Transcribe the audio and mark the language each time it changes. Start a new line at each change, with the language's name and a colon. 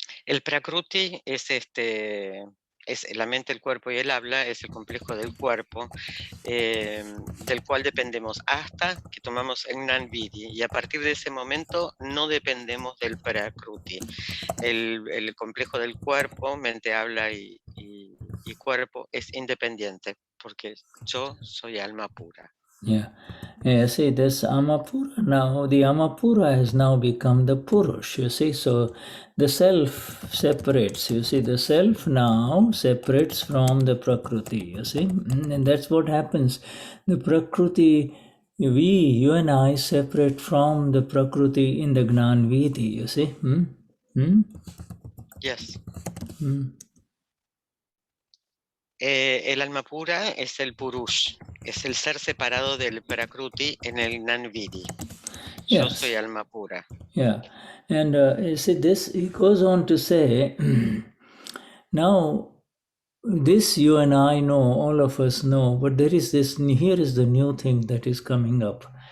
Spanish: El Prakruti es es la mente, el cuerpo y el habla, es el complejo del cuerpo, del cual dependemos hasta que tomamos el Gnani, y a partir de ese momento no dependemos del Prakruti. El complejo del cuerpo, mente, habla y cuerpo es independiente, porque yo soy alma pura.
English: Yeah. See, this Amapura now, the Amapura has now become the Purush, you see. So the self separates, you see. The self now separates from the Prakriti, you see. And that's what happens. The Prakriti, you and I separate from the Prakriti in the Gnan Vidhi, you see. Yes.
Spanish: El alma pura es el Purush, es el ser separado del Prakruti en el Gnani. Yo
English: Yes.
Spanish: soy alma pura.
English: Yeah. And you see this, he goes on to say, now this you and I know, all of us know, but there is this, here is the new thing that is coming up.